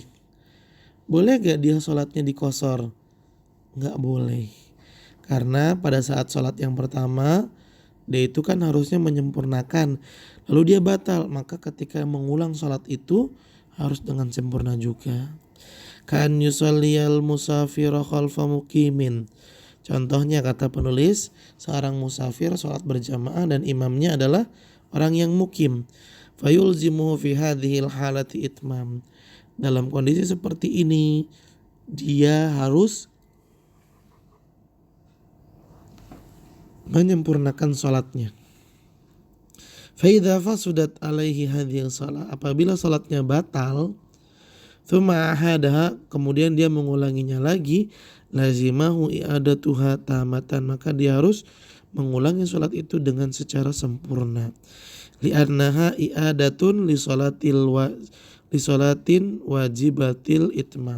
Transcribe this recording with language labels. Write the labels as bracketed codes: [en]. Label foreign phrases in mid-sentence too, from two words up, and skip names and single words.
[id] Boleh gak dia sholatnya dikosor? Gak boleh. Karena pada saat sholat yang pertama, dia itu kan harusnya menyempurnakan. Lalu dia batal, maka ketika mengulang sholat itu harus dengan sempurna juga. [ar] Kan yusalliyal musafira khalfa muqimin. [id] Contohnya kata penulis, seorang musafir sholat berjamaah dan imamnya adalah orang yang mukim. [ar] Fayulzimuhu fi hadhil halati itmam. [id] Dalam kondisi seperti ini, dia harus menyempurnakan sholatnya. [ar] Fa idza fasudat alaihi hadhil shalah, [id] apabila sholatnya batal, [ar] Tsumma ahadaha, [id] kemudian dia mengulanginya lagi, [ar] lazimahu i'adatuha tamatan, [id] maka dia harus mengulangi sholat itu dengan secara sempurna. [ar] Li'annaha i'adatun li sholatin wajibatil itmam.